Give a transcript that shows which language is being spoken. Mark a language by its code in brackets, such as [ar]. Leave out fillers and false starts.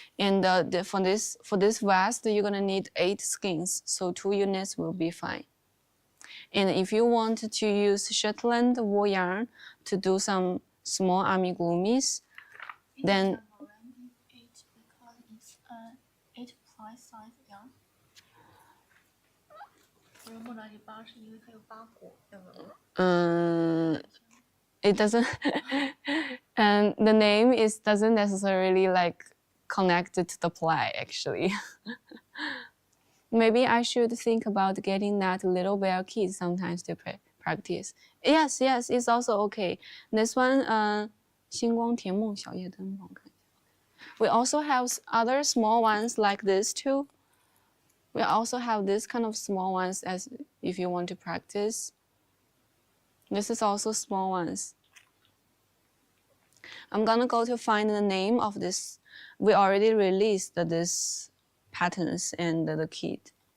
[en] And for this vest, you're gonna need 8 skeins, so 2 units will be fine. And if you want to use Shetland wool yarn to do some small amigurumis, then 8 because it's 8 plus size yarn. [zh] 我说莫兰迪8是因为它有8股，对吗？ [en] it doesn't and the name doesn't necessarily like connected to the play actually. Maybe I should think about getting that little bear kit sometimes to practice. Yes, it's also okay. This one [zh] 星光甜梦小夜灯，我看一下。 [en] We also have other small ones like this too. We also have this kind of small ones as if you want to practice. This is also small ones. I'm gonna go to find the name of this. We already released this patterns and the kit.